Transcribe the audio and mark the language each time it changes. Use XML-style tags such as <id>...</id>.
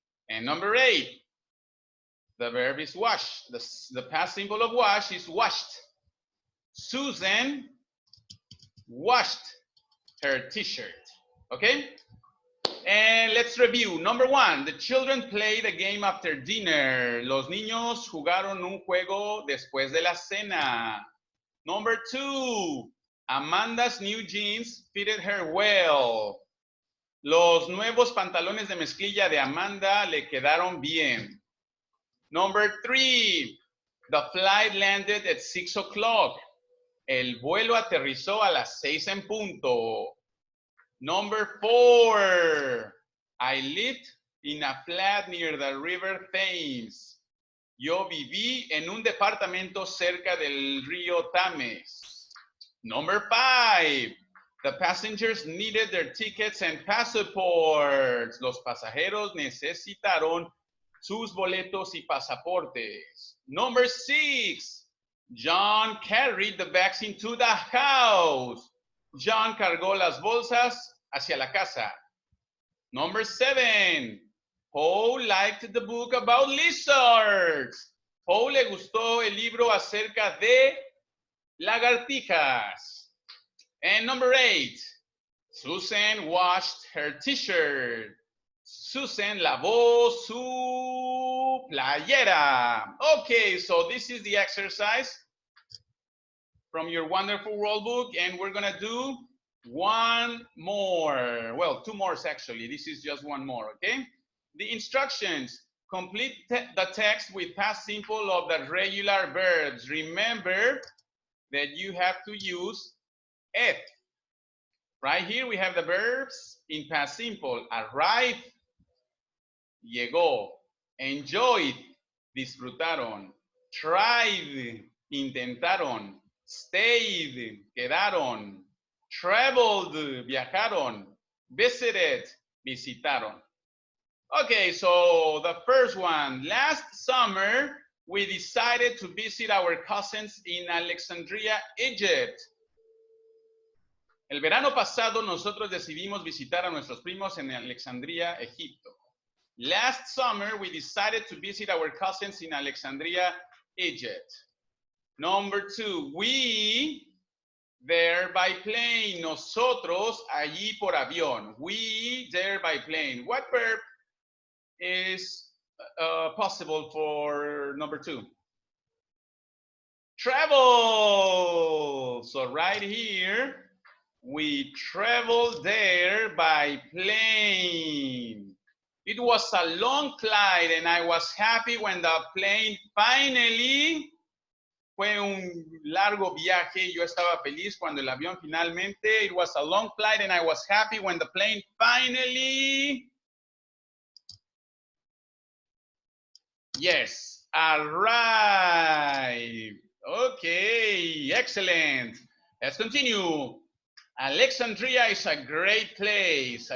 <en>And number eight, the verb is wash. The past simple of wash is washed. Susan washed her t-shirt. Okay? And let's review. Number one, the children played a game after dinner.</en> <es>Los niños jugaron un juego después de la cena.</es> <en>Number two, Amanda's new jeans fitted her well.</en> <es>Los nuevos pantalones de mezclilla de Amanda le quedaron bien.</es> <en>Number three, the flight landed at 6 o'clock.</en> <es>El vuelo aterrizó a las 6 en punto.</es> <en>Number four, I lived in a flat near the river Thames.</en> <es>Yo viví en un departamento cerca del río Thames.</es> <en>Number five, the passengers needed their tickets and passports.</en> <es>Los pasajeros necesitaron sus boletos y pasaportes.</es> <en>Number six, John carried the bags into the house.</en> <es>John cargó las bolsas hacia la casa.</es> <en>Number seven, Paul liked the book about lizards.</en> <es>Paul le gustó el libro acerca de lagartijas.</es> <en>And number eight, Susan washed her t-shirt.</en> <es>Susan lavó su playera.</es> <en>Okay, so this is the exercise from your wonderful world book, and we're gonna do one more. Well, two more actually. This is just one more, okay? The instructions. Complete the text with past simple of the regular verbs. Remember that you have to use F. Right here we have the verbs in past simple. Arrive,</en> <es>llegó.</es> <en>Enjoyed,</en> <es>disfrutaron.</es> <en>Tried,</en> <es>intentaron.</es> <en>Stayed,</en> <es>quedaron.</es> <en>Traveled,</en> <es>viajaron.</es> <en>Visited,</en> <es>visitaron.</es> <en>Okay, so the first one. Last summer, we decided to visit our cousins in Alexandria, Egypt.</en> <es>El verano pasado, nosotros decidimos visitar a nuestros primos en Alexandria, Egipto.</es> <en>Last summer, we decided to visit our cousins in Alexandria, Egypt. Number two, we there by plane.</en> <es>Nosotros allí por avión.</es> <en>We there by plane. What verb is possible for number two? travel. So right here, we traveled there by plane. It was a long flight and I was happy when the plane finally.</en> <es>Fue un largo viaje. Yo estaba feliz cuando el avión finalmente.</es> <en>It was a long flight and I was happy when the plane finally. Yes, arrived. Okay, excellent. Let's continue. Alexandria is a great place.</en>